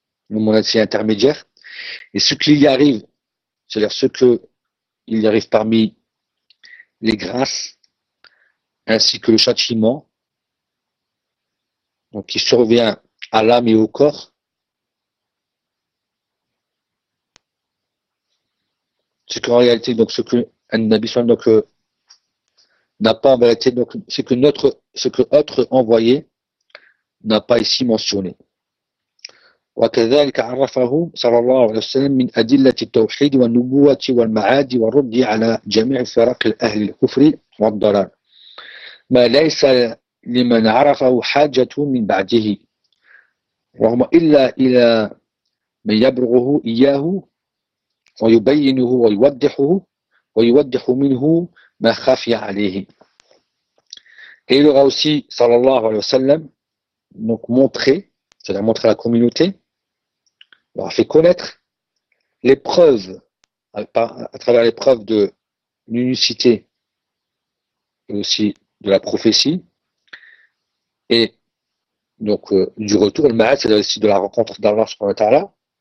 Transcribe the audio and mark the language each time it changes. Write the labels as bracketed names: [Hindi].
[French] le monde ainsi intermédiaire, et ce qu'il y arrive, c'est-à-dire ce que il y arrive parmi les grâces ainsi que le châtiment donc qui survient à l'âme et au corps ce qu'en réalité donc ce que un donc n'a pas en vérité, donc, ce que notre envoyé n'a pas ici mentionné. [Arabic] وَكَذَلِكَ عَرَّفَهُ صَلَى اللَّهُ عَلَيْهِ وَسَلَمْ مِنْ أَدِلَّةِ التَّوْحِيدِ وَالنُّبُوَّةِ وَالْمَعَادِ وَالرُّدِّ عَلَى جَمِعِ فِرَقِ الْأَهْلِ الْكُفْرِ وَالضَّلَالِ مَا لَيْسَ لِمَنْ عَرَفَهُ حَاجَةٌ مِنْ بَعْدِهِ رَغْمَ إِلَّا إِلَى مَنْ يَبْرُغُهُ إِيَّاهُ وَيُبَيِّنُهُ وَيُوَضِّحُهُ وَيُوَضِّحُ مِنْهُ ما خفي عليه. [French] Et il aura aussi, [Arabic] sallallahu alayhi wa sallam, [French] Donc montrer, c'est-à-dire montrer à la communauté, leur faire connaître les preuves, à travers les preuves de l'unicité et aussi de la prophétie. Et donc du retour, le ma'at, c'est aussi de la rencontre d'Allah subhanahu wa ta'ala.